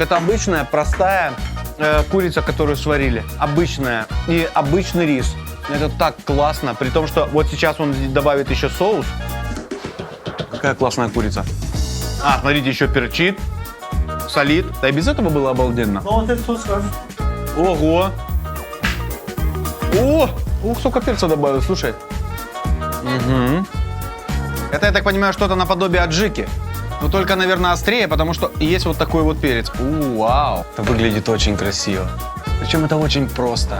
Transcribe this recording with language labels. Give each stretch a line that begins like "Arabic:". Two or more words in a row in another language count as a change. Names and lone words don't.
Russian: Это обычная, простая курица, которую сварили. Обычная. И обычный рис. Это так классно. При том, что вот сейчас он добавит еще соус. Какая классная курица. А, смотрите, еще перчит, солит. Да и без этого было обалденно.
Turkish: Domates sos var.
Russian: Ого! О! Ух, сколько перца добавил, слушай. Угу. Это, я так понимаю, что-то наподобие аджики. Но только, наверное, острее, потому что есть вот такой вот перец. Вау! Это выглядит очень красиво. Причем это очень просто.